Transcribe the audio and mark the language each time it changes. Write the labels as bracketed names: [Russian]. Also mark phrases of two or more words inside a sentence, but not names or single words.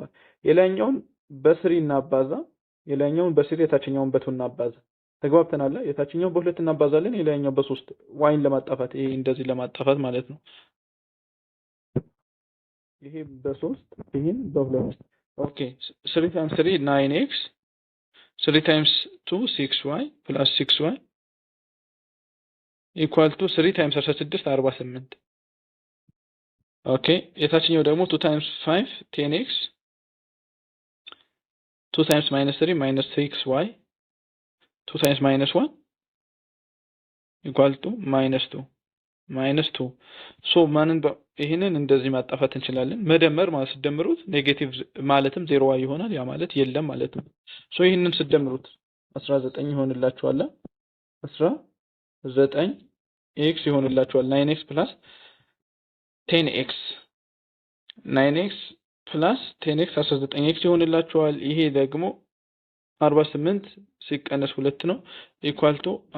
[Amharic] የላይኛውን በ3 እናባዛ። የላይኛውን በ3 የታችኛውን በ2 እናባዛ። ተግባብተናል? የታችኛውን በ2 እናባዛለን፣ የላይኛው በ3 ዋይን ለማጣፋት ይሄ እንደዚህ ለማጣፋት ማለት ነው። ይሄ በ3 ይሄን በ2 ኦኬ [English] 3 times 3 9x 3 times 2 6y plus 6y equal to 3 times 16 48 [Amharic] ኦኬ የታችኛው ደግሞ [English] 2 times 5 10x 2 times -3 -6y 2 times -1 equal to -2 [Amharic] ሶ ማንን ይሄንን እንደዚህ ማጣፋት እንችላለን። መደመር ማለት ሲደምሩት ኔጌቲቭ ማለትም 0y ይሆናል። ያ ማለት የለም ማለት ነው። ሶ ይሄንን ሲደምሩት 19 ይሆንላችኋል። 19x ይሆንላችኋል። [English] 9x plus 10x 9x plus 10x 19x [Amharic] ይሆንላችኋል። ይሄ ደግሞ 48 ሲቀነስ 2 ነው [English] equal to